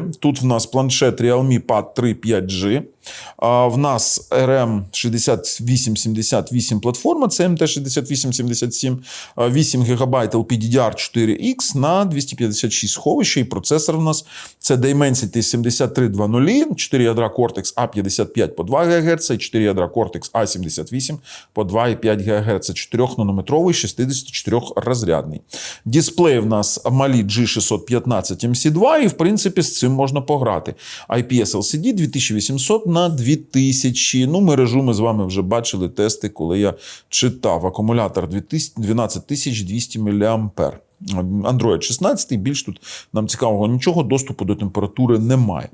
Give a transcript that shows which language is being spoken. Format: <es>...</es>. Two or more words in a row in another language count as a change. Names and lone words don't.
<uk>Тут в нас планшет Realme Pad 3 5G. В нас RM6878 платформа, це MT6877, 8 ГБ LPDDR4X на 256 сховища, і процесор в нас це Dimensity 7320, 4 ядра Cortex A55 по 2 ГГц, і 4 ядра Cortex A78 по 2,5 ГГц, 4-нанометровий, 64-розрядний. Дисплей в нас AMOLED G615 MC2, і в принципі з цим можна пограти. IPS LCD 2800 на 2000. Мережу ми з вами вже бачили тести, коли я читав. Акумулятор 12200 мА. Android 16, більш тут нам цікавого нічого, доступу до температури немає.</uk>